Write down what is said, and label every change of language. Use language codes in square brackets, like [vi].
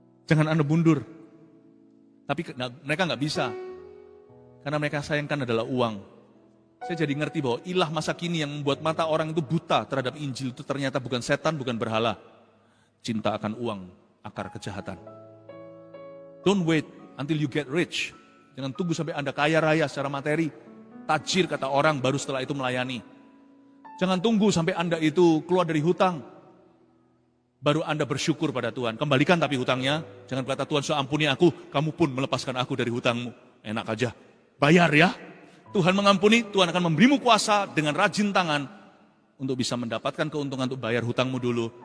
[id] Jangan Anda mundur. Tapi mereka nggak bisa. Karena mereka sayangkan adalah uang. Saya jadi ngerti bahwa ilah masa kini yang membuat mata orang itu buta terhadap Injil itu ternyata bukan setan, bukan berhala. Cinta akan uang, akar kejahatan. [en] Don't wait until you get rich. [id] Jangan tunggu sampai Anda kaya raya secara materi. Tajir kata orang, baru setelah itu melayani. Jangan tunggu sampai Anda itu keluar dari hutang. Baru Anda bersyukur pada Tuhan. Kembalikan tapi hutangnya. Jangan berkata, Tuhan sudah ampuni aku, kamu pun melepaskan aku dari hutangmu. Enak aja. Bayar ya. Tuhan mengampuni, Tuhan akan memberimu kuasa dengan rajin tangan untuk bisa mendapatkan keuntungan untuk bayar hutangmu dulu.